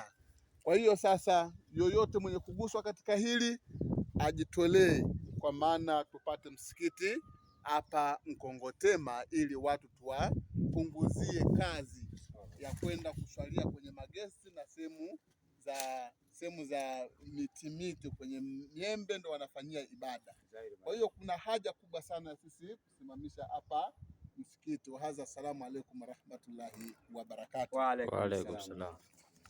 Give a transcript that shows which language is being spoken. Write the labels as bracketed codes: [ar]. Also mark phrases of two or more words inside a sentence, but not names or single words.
[sw] Kwa hiyo sasa yoyote mwenye kuguswa katika hili ajitolee, kwa maana tupate msikiti hapa Mkongotema ili watu tuwapunguzie kazi ya kwenda kuswalia kwenye magesti na sehemu za miti kwenye miembe ndo wanafanyia ibada. Kwa hiyo kuna haja kubwa sana sisi kusimamisha hapa msikiti. [ar] وهذا، السلام عليكم ورحمة الله وبركاته. وعليكم السلام.